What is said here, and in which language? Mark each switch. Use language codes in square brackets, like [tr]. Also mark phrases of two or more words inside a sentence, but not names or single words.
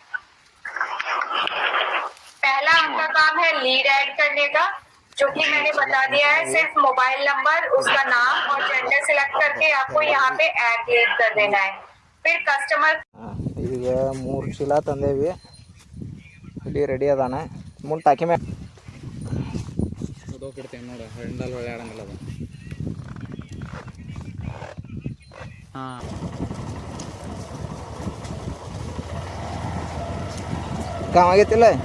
[hi] पहला आपका काम है [en] lead add [hi] करने का, जो कि मैंने बता दिया है। सिर्फ मोबाइल नंबर, उसका नाम और जेंडर सिलेक्ट करके आपको यहाँ पे [en] add lead [hi] कर देना है। फिर कस्टमर [kn] ಈಗ 3 ಚೀಲ ತಂದೇವಿ. ಇಲ್ಲಿ ರೆಡಿ ಅದಾನ. ಮುಂದೆ ಟಾಕಿ ಮ್ಯಾಗ ಹೋಗ್ಬಿಡ್ತೇವೆ ನೋಡಿ. ಹೆಂಡಲ್ ಒಳ್ಳೆ ಆಡಂಗಿಲ್ಲ ಅದು. ಹಾಂ ಕಾಮ ಆಗೈತಿಲ್ಲ.